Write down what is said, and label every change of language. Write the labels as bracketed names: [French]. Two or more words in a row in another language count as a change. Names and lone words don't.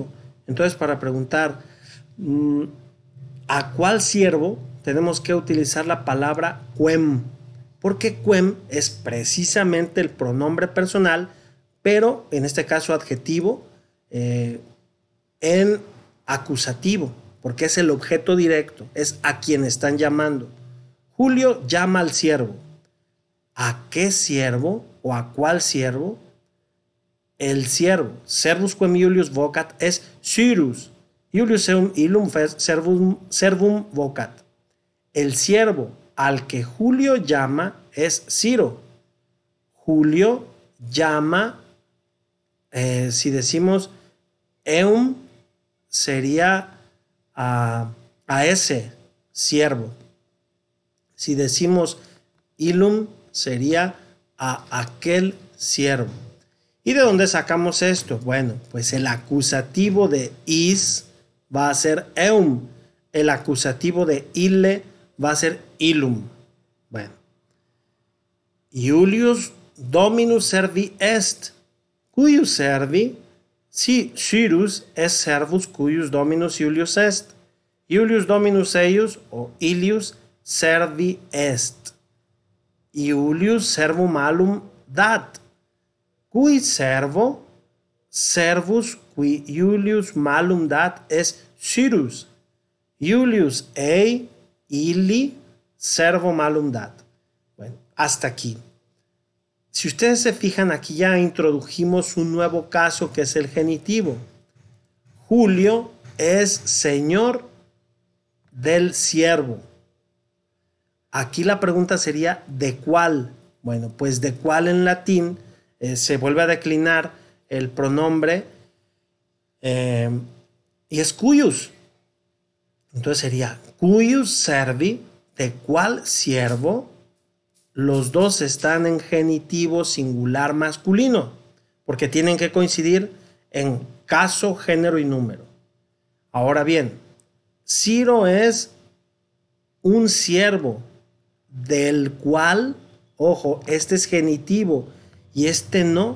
[Spanish] Entonces, para preguntar a cuál siervo, tenemos que utilizar la palabra quem, porque quem es precisamente el pronombre personal, pero en este caso adjetivo, en acusativo, porque es el objeto directo, es a quien están llamando. Julio llama al siervo. ¿A qué siervo o a cuál siervo? El siervo, [Latin] servus quem Iulius vocat, es Cyrus. Iulius eum illum servum vocat. [Spanish] El siervo al que Julio llama es Ciro. Julio llama, si decimos eum, sería a ese siervo. Si decimos illum, sería a aquel siervo. ¿Y de dónde sacamos esto? Bueno, pues el acusativo de is va a ser eum. El acusativo de ille va a ser illum. Bueno. [Latin] Iulius dominus servi est. Cuius servi? Si Cyrus es servus cuius dominus Iulius est. Iulius dominus eius o Ilius servi est. Iulius servum malum dat. Cui servo, servus qui Iulius malum dat es Cyrus. Iulius ei illi servo malum dat. [Spanish] Bueno, hasta aquí. Si ustedes se fijan, aquí ya introdujimos un nuevo caso que es el genitivo. Julio es señor del siervo. Aquí la pregunta sería ¿de cuál? Bueno, pues de cuál en latín se vuelve a declinar el pronombre y es cuius. Entonces sería [Latin] cuius servi, [Spanish] ¿de cuál siervo? Los dos están en genitivo singular masculino, porque tienen que coincidir en caso, género y número. Ahora bien, Ciro es un siervo del cual, ojo, este es genitivo y este no.